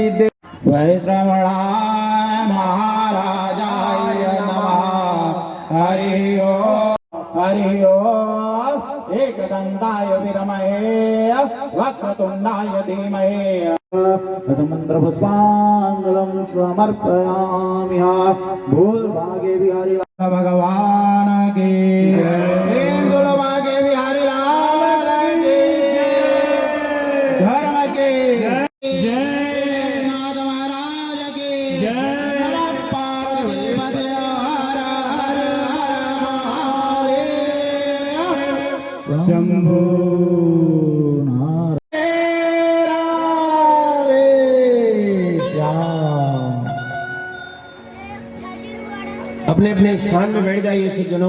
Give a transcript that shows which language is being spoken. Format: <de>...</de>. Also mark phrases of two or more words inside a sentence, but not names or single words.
<sa>वैश्रवणाय महाराजाय नमः। हरि ओम एकदन्ताय विद्महे वक्रतुण्डाय धीमहि मंत्रपुष्पाञ्जलिं समर्पयामि।</sa> <hi>भूलभागे बिहारी भगवान की भूलभागे बिहारी लाल की धर्म के नाथ महाराज की</hi> <sa>नमः पार्वती पते हर हर हर महादेव शंभो</sa> <hi>अपने अपने स्थान में बैठ जाइए सज्जनों।</hi>